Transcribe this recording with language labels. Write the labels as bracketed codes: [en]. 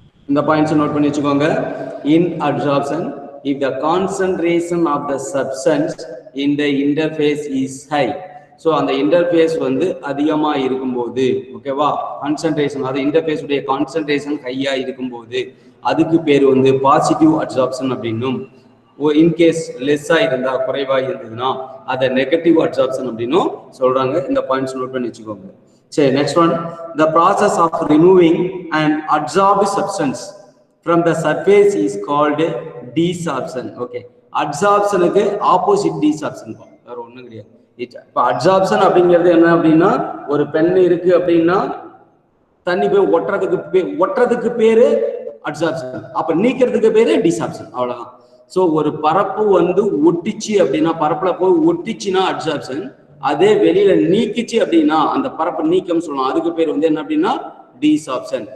[ta] இந்த points note பண்ணி வச்சுக்கோங்க. இன் absorption, [en] if the concentration of the substance in the interface is high, [ta] so அந்த interface வந்து அதிகமா இருக்கும்போது, ஓகேவா, கான்சன்ட்ரேஷன் அது இன்டர்ஃபேஸ் உடைய கான்சன்ட்ரேஷன் ஹையா இருக்கும்போது அதுக்கு பேர் வந்து பாசிட்டிவ் அப்சார்ப்ஷன் அப்படின்னும், இன்கேஸ் லெஸ்ஸா இருந்தா குறைவா இருந்ததுன்னா அதை நெகட்டிவ் அப்சார்ப்ஷன் அப்படின்னும் சொல்றாங்க. இந்த பாயிண்ட்ஸ் நோட் பண்ணி வச்சுக்கோங்க. சரி, [en] Next one, the process of removing an absorbed substance from the surface is called desorption. [ta] Okay, adsorptionக்கு opposite desorption, வேற ஒண்ணும் கிடையாது. இப்ப அட்சார்ப்ஷன் அப்படிங்கிறது என்ன அப்படின்னா, ஒரு பென் இருக்கு அப்படின்னா தண்ணி போய் ஒட்டுறதுக்கு பேரு அட்சார்ப்ஷன், அப்ப நீக்கிறதுக்கு பேரு டிசார்ப்ஷன், அவ்வளவுதான். சோ ஒரு பரப்பு வந்து ஒட்டிச்சு அப்படின்னா, பரப்புல போய் ஒட்டிச்சுன்னா அட்சார்ப்ஷன், அதே வெளியில நீக்கிச்சு அப்படின்னா அந்த பரப்பு நீக்கம் சொல்லலாம், அதுக்கு பேர் வந்து என்ன அப்படின்னா desorption.